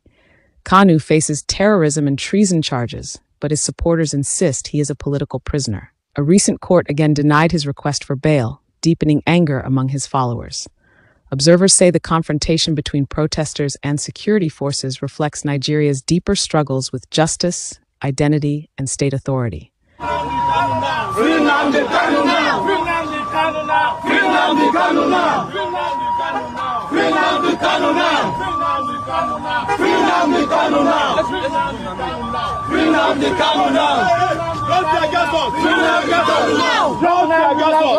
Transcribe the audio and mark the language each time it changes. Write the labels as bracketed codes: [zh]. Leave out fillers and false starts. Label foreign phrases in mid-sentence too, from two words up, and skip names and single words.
[en] Kanu faces terrorism and treason charges, but his supporters insist he is a political prisoner. A recent court again denied his request for bail, deepening anger among his followers. Observers say the confrontation between protesters and security forces reflects Nigeria's deeper struggles with justice, identity, and state authority. Free Nnamdi Kanu now! Free Nnamdi Kanu now! Free Nnamdi Kanu now! Free Nnamdi Kanu now! Free Nnamdi Kanu now! Free Nnamdi Kanu now! Don't tear gas us! Free Nnamdi Kanu now! Don't tear gas us!